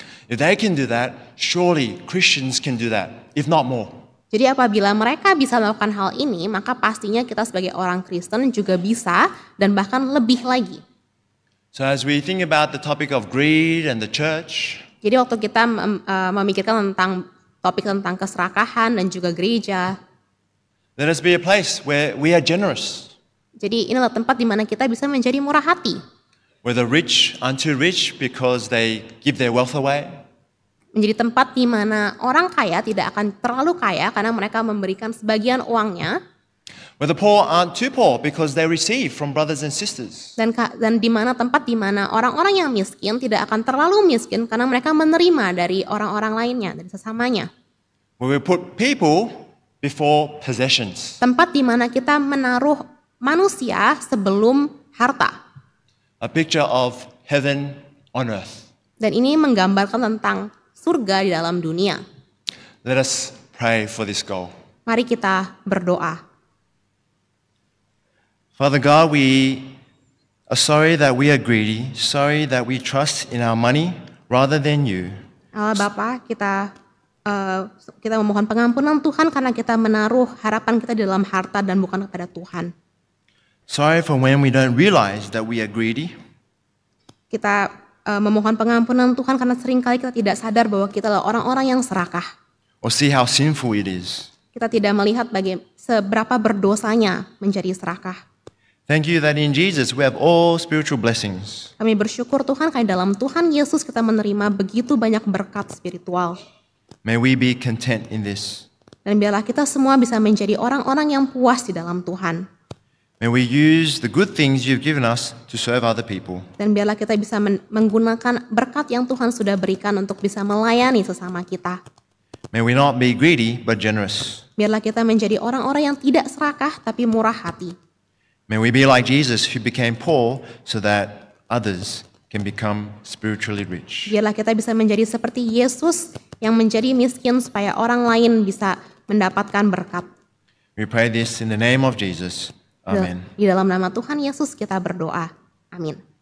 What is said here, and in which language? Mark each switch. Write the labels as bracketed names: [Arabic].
[English] If they can do that, surely Christians can do that, if not more. [Indonesian] Jadi apabila mereka bisa melakukan hal ini, maka pastinya kita sebagai orang Kristen juga bisa dan bahkan lebih lagi. [English] So as we think about the topic of greed and the church, [Indonesian] jadi waktu kita memikirkan tentang topik tentang keserakahan dan juga gereja, [English] let us be a place where we are generous. [Indonesian] Jadi inilah tempat di mana kita bisa menjadi murah hati. [English] Where the rich aren't too rich because they give their wealth away. [Indonesian] Menjadi tempat di mana orang kaya tidak akan terlalu kaya karena mereka memberikan sebagian uangnya. [English] Where the poor aren't too poor because they receive from brothers and sisters. [Indonesian] Dan di mana tempat di mana orang-orang yang miskin tidak akan terlalu miskin karena mereka menerima dari orang-orang lainnya, dari sesamanya. [English] Where we put people before possessions. [Indonesian] Tempat di mana kita menaruh manusia sebelum harta. [English] A picture of heaven on earth. [Indonesian] Dan ini menggambarkan tentang surga di dalam dunia. [English] Let us pray for this goal. [Indonesian] Mari kita berdoa. [English] Father God, we are sorry that we are greedy, sorry that we trust in our money rather than you. [Indonesian] Allah Bapa, kita memohon pengampunan Tuhan karena kita menaruh harapan kita di dalam harta dan bukan kepada Tuhan. [English] Sorry for when we don't realize that we are greedy. [Indonesian] Kita memohon pengampunan Tuhan karena seringkali kita tidak sadar bahwa kita adalah orang-orang yang serakah. [English] Or see how sinful it is. [Indonesian] Kita tidak melihat seberapa berdosanya menjadi serakah. [English] Thank you that in Jesus we have all spiritual blessings. [Indonesian] Kami bersyukur Tuhan karena dalam Tuhan Yesus kita menerima begitu banyak berkat spiritual. [English] May we be content in this. [Indonesian] Dan biarlah kita semua bisa menjadi orang-orang yang puas di dalam Tuhan. [English] May we use the good things you've given us to serve other people. [Indonesian] Dan biarlah kita bisa menggunakan berkat yang Tuhan sudah berikan untuk bisa melayani sesama kita. [English] May we not be greedy but generous. [Indonesian] Biarlah kita menjadi orang-orang yang tidak serakah tapi murah hati. [English] May we be like Jesus who became poor so that others can become spiritually rich. [Indonesian] Biarlah kita bisa menjadi seperti Yesus yang menjadi miskin supaya orang lain bisa mendapatkan berkat. [English] We pray this in the name of Jesus. Amen. [Indonesian] Di dalam nama Tuhan Yesus kita berdoa. Amin.